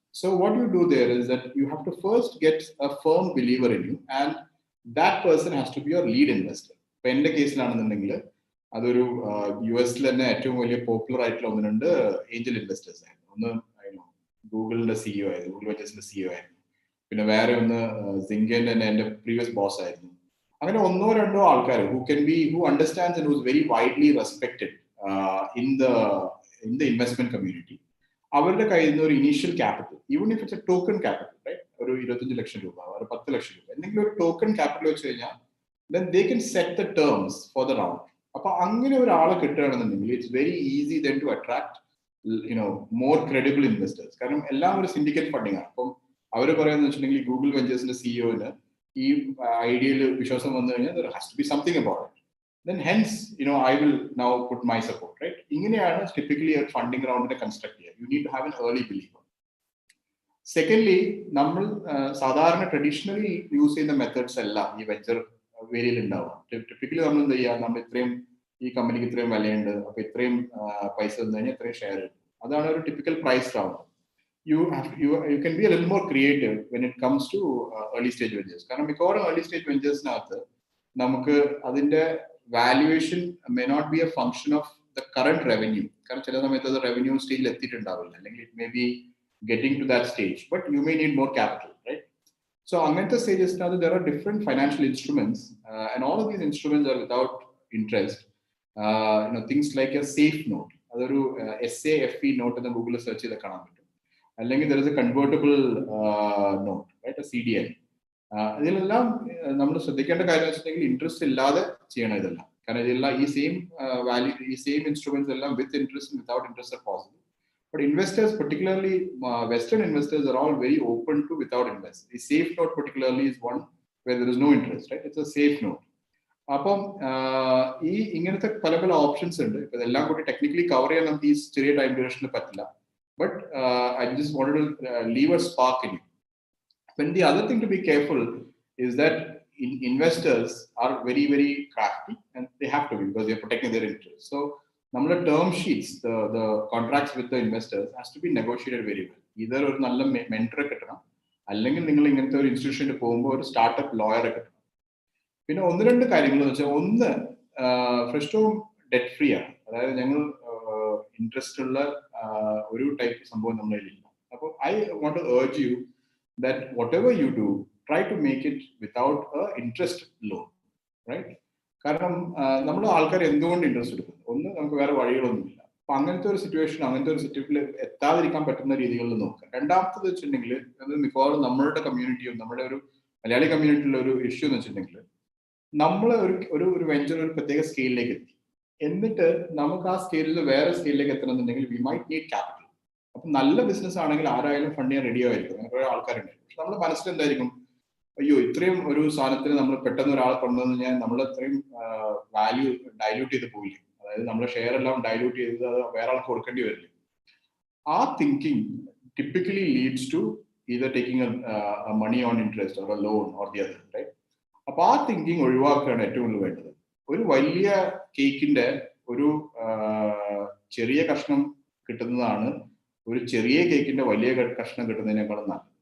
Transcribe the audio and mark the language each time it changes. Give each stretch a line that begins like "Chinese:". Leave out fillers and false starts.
English: So what you do there is that you have to first get a firm believer in you, and that person has to be your lead investor.
Malayalam: ഇപ്പൊ എന്റെ കേസിലാണെന്നുണ്ടെങ്കിൽ അതൊരു US തന്നെ ഏറ്റവും വലിയ popular ആയിട്ടുള്ള ഒന്ന് രണ്ട് Angel investors ആയിരുന്നു. ഒന്ന് ഗൂഗിളിന്റെ CEO ആയിരുന്നു, ഗൂഗിൾ വെഞ്ചേഴ്സിന്റെ CEO ആയിരുന്നു. പിന്നെ വേറെ ഒന്ന് സിംഗന്റെ തന്നെ എന്റെ പ്രീവിയസ് ബോസ് ആയിരുന്നു. അങ്ങനെ ഒന്നോ രണ്ടോ ആൾക്കാർ
English: who understands and who is very widely respected in the investment community.
Malayalam: അവരുടെ കയ്യിൽ നിന്ന് ഒരു initial capital,
English: even if it's a token capital,
Malayalam: right, ഒരു 25 ലക്ഷം രൂപ, ഒരു 10 ലക്ഷം രൂപ, എന്തെങ്കിലും ഒരു ടോക്കൺ ക്യാപിറ്റൽ വെച്ച് കഴിഞ്ഞാൽ
English: then they can set the terms for the round.
Malayalam: അപ്പൊ അങ്ങനെ ഒരാളെ കിട്ടുകയാണെന്നുണ്ടെങ്കിൽ
English: it's very easy then to attract more credible investors.
Malayalam: കാരണം എല്ലാം ഒരു സിൻഡിക്കേറ്റ് ഫണ്ടിങ് ആണ്. അപ്പം അവർ പറയുന്നത് വെച്ചിട്ടുണ്ടെങ്കിൽ ഗൂഗിൾ വെഞ്ചേഴ്സിന്റെ സിഇഒന് ഈ ഐഡിയയിൽ വിശ്വാസം വന്നു കഴിഞ്ഞാൽ
English: there has to be something about it. Then hence I will now put my support, right?
Malayalam: ഇങ്ങനെയാണ്
English: typically a funding round construct
Malayalam: ചെയ്യുക.
English: You need to have an early believer.
Malayalam: Secondly, നമ്മൾ സാധാരണ ട്രഡീഷണലി യൂസ് ചെയ്യുന്ന methods എല്ലാം ഈ venture വേരിയൽ ഉണ്ടാവാം. Typically നമ്മൾ എന്ത് ചെയ്യുക, നമ്മൾ ഇത്രയും ഈ കമ്പനിക്ക് ഇത്രയും വിലയുണ്ട്, അപ്പൊ ഇത്രയും പൈസ തന്നു കഴിഞ്ഞാൽ ഇത്രയും ഷെയർ കിട്ടും. അതാണ് ഒരു typical price round.
English: You can be a little more creative when it comes to early stage ventures.
Malayalam: കാരണം മിക്കവാറും
English: early stage venturesനകത്ത്
Malayalam: നമുക്ക് അതിന്റെ valuation
English: may not be a function of the current revenue.
Malayalam: കാരണം ചില സമയത്ത് അത് റവന്യൂ സ്റ്റേജിൽ എത്തിയിട്ടുണ്ടാവില്ല, അല്ലെങ്കിൽ
English: it may be getting to that stage, but you may need more capital, right? So
Malayalam: അങ്ങനത്തെ സ്റ്റേജസിനകത്ത്
English: there are different financial instruments, and all of these instruments are without interest. Things like a safe note,
Malayalam: അതൊരു SAFE not എന്ന് ഗൂഗിളിൽ search ചെയ്ത് കാണാൻ പറ്റും. അല്ലെങ്കിൽ
English: There is a convertible note, right, CDI.
Malayalam: ഇതിലെല്ലാം നമ്മൾ ശ്രദ്ധിക്കേണ്ട കാര്യം വെച്ചിട്ടുണ്ടെങ്കിൽ ഇൻട്രസ്റ്റ് ഇല്ലാതെ ചെയ്യണം ഇതെല്ലാം. കാരണം ഇതെല്ലാം ഈ
English: Same value, ഈ same instruments എല്ലാം with interest without interest are possible. But investors, particularly Western investors, are all very open to without invest. The safe note particularly is one where there is no interest, right? It's a safe note.
Malayalam: അപ്പം ഈ ഇങ്ങനത്തെ പല പല options ഉണ്ട്. ഇപ്പൊ ഇതെല്ലാം കൂടി technically cover ചെയ്യാൻ നമുക്ക് ഈ ചെറിയ ടൈം ഡ്യൂറേഷനിൽ പറ്റില്ല.
English: But I just wanted to leave a spark in you. Then the other thing to be careful is that investors are very, very crafty, and they have to be because they are protecting their interests. So,
Malayalam: നമ്മുടെ
English: term sheets, the contracts with the investors has to be negotiated very well.
Malayalam: Either ഒരു നല്ല മെന്ററെ കിട്ടണം, അല്ലെങ്കിൽ നിങ്ങൾ ഇങ്ങനത്തെ ഒരു ഇൻസ്റ്റിറ്റ്യൂഷനിൽ പോകുമ്പോൾ ഒരു സ്റ്റാർട്ടപ്പ് ലോയറെ കിട്ടണം. പിന്നെ ഒന്ന് രണ്ട് കാര്യങ്ങൾ എന്ന് വെച്ചാൽ, ഒന്ന് ഫ്രസ്റ്റോം ഡെറ്റ് ഫ്രീ ആണ്. അതായത് ഞങ്ങൾ ഇൻട്രസ്റ്റ് ഉള്ള ഒരു ടൈപ്പ് സംഭവം നമ്മുടെ കയ്യിലില്ല. അപ്പോൾ
English: I want to urge you that whatever you do, try to make it without a interest loan, right?
Malayalam: കാരണം നമ്മുടെ ആൾക്കാർ എന്തുകൊണ്ട് ഇൻട്രസ്റ്റ് എടുക്കും? ഒന്ന്, നമുക്ക് വേറെ വഴികളൊന്നുമില്ല. അപ്പൊ അങ്ങനത്തെ ഒരു സിറ്റുവേഷനിൽ എത്താതിരിക്കാൻ പറ്റുന്ന രീതികളിൽ നോക്കുക. രണ്ടാമത്തത് വെച്ചിട്ടുണ്ടെങ്കിൽ, അത് മിക്കവാറും നമ്മളുടെ കമ്മ്യൂണിറ്റിയും നമ്മുടെ ഒരു മലയാളി കമ്മ്യൂണിറ്റിയിലെ ഒരു ഇഷ്യൂ എന്ന് വെച്ചിട്ടുണ്ടെങ്കിൽ, നമ്മൾ ഒരു വെഞ്ചർ ഒരു പ്രത്യേക സ്കെയിലിലേക്ക് എത്തി, എന്നിട്ട് നമുക്ക് ആ സ്കെയിലിൽ വേറെ സ്കെയിലിലേക്ക് എത്തണമെന്നുണ്ടെങ്കിൽ
English: We might need capital.
Malayalam: അപ്പൊ നല്ല ബിസിനസ് ആണെങ്കിൽ ആരായാലും ഫണ്ട് ചെയ്യാൻ റെഡി ആയിരിക്കും. അങ്ങനെ കുറെ ആൾക്കാരുണ്ട്. പക്ഷെ നമ്മുടെ മനസ്സിൽ എന്തായിരിക്കും, അയ്യോ ഇത്രയും ഒരു സാധനത്തിന് നമ്മൾ പെട്ടെന്ന് ഒരാളെ കൊണ്ടുവന്നു കഴിഞ്ഞാൽ നമ്മൾ അത്രയും വാല്യൂ ഡൈല്യൂട്ട് ചെയ്ത് പോയില്ലേ, അതായത് നമ്മുടെ ഷെയർ എല്ലാം ഡൈല്യൂട്ട് ചെയ്ത് അത് വേറെ ആൾക്ക് കൊടുക്കേണ്ടി വരില്ലേ.
English: ആ thinking typically leads to either taking a money on interest or a loan or the other, right?
Malayalam: അപ്പൊ ആ തിങ്കിങ് ഒഴിവാക്കുകയാണ് ഏറ്റവും കൂടുതൽ വേണ്ടത്. ഒരു വലിയ കേക്കിന്റെ ഒരു ചെറിയ കഷ്ണം കിട്ടുന്നതാണ് ഒരു ചെറിയ കേക്കിന്റെ വലിയ കഷ്ണം കിട്ടുന്നതിനേക്കാളും നല്ലത്.